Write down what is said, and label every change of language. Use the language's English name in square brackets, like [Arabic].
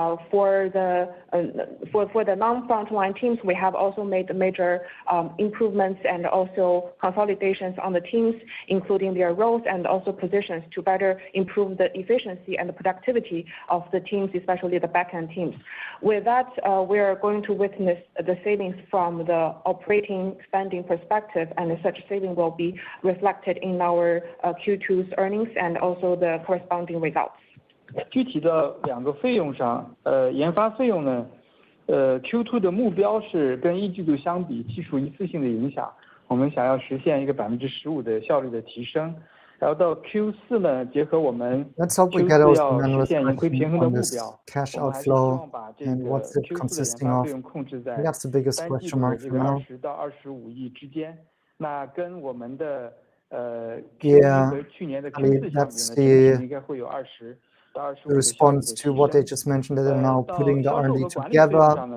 [English] For the non-frontline teams, we have also made major improvements and also consolidations on the teams, including their roles and also positions, to better improve the efficiency and the productivity of the teams, especially the back-end teams. With that, we are going to witness the savings from the operating spending perspective, and such saving will be reflected in our Q2's earnings and also the corresponding results. [Chinese] 具体的两个费用上，研发费用呢，Q2 的目标是跟一季度相比，技术一次性的影响，我们想要实现一个15%的效率的提升。然后到 Q4 呢，结合我们 Q4 要实现盈亏平衡的目标，我们还是希望把这个 Q4 的研发费用控制在单季度的这个20到25亿之间。那跟我们的Q1和去年的 Q4 相比呢，整体应该会有20。 [English] The response to what they just mentioned, that they're now putting the R&D together.